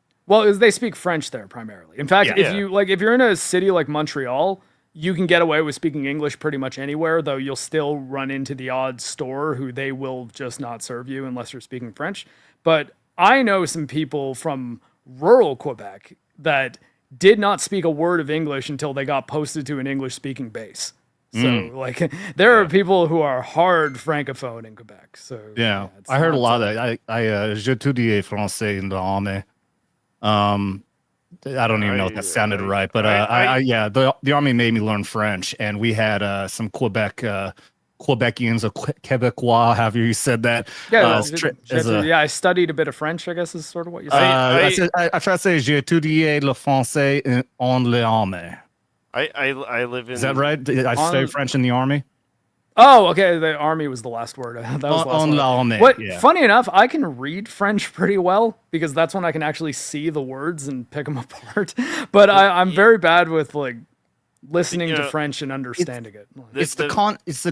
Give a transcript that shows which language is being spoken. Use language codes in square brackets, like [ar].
[en] Well, they speak French there primarily. In fact, if you're in a city like Montreal, you can get away with speaking English pretty much anywhere, though you'll still run into the odd store who they will just not serve you unless you're speaking French. But I know some people from rural Quebec that did not speak a word of English until they got posted to an English-speaking base. So, like, there are people who are hard francophone in Quebec. So yeah, I heard a lot of that. [fr] J'étudie français in l'armée. [en] I don't even know if that sounded right, but the army made me learn French, and we had some Quebecians or Quebecois, however you said that. Yeah, I studied a bit of French, I guess is sort of what you said. I try to say [fr] j'ai étudié le français en l'armée. [en] I live in... Is that right? I studied French in the army? Oh, okay. The army was the last word. That was the last word. Funny enough, I can read French pretty well because that's when I can actually see the words and pick them apart. But I'm very bad with like listening to French and understanding it.